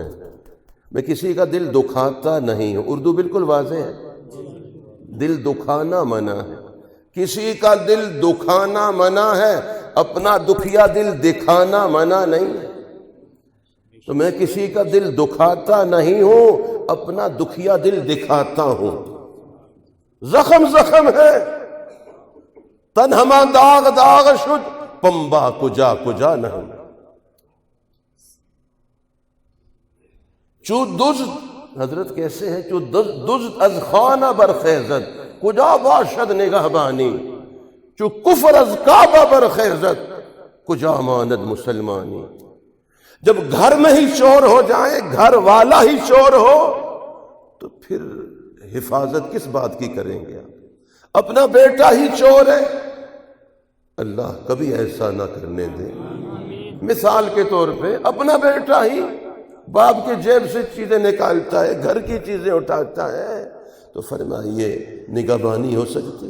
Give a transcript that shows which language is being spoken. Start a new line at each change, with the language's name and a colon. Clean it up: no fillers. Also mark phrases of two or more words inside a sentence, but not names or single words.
Urdu: میں کسی کا دل دکھاتا نہیں ہوں. اردو بالکل واضح ہے، دل دکھانا منع ہے. کسی کا دل دکھانا منع ہے، اپنا دکھیا دل دکھانا منع نہیں ہے. تو میں کسی کا دل دکھاتا نہیں ہوں، اپنا دکھیا دل دکھاتا ہوں۔ زخم زخم ہے،
Persian: تن ہما داغ داغ شد، پنبا کجا کجا نہیں۔ چو دزد،
Urdu: حضرت کیسے ہیں؟
Persian: چو دزد از خانہ برخیزد، کجا باشد نگہبانی۔ چو کفر از کعبہ برخیزد، کجا ماند مسلمانی۔
Urdu: جب گھر میں ہی چور ہو جائے، گھر والا ہی چور ہو، تو پھر حفاظت کس بات کی کریں گے آپ؟ اپنا بیٹا ہی چور ہے، اللہ کبھی ایسا نہ کرنے دے۔ مثال کے طور پہ اپنا بیٹا ہی باپ کے جیب سے چیزیں نکالتا ہے، گھر کی چیزیں اٹھاتا ہے، تو فرمائیے نگہبانی ہو سکتی؟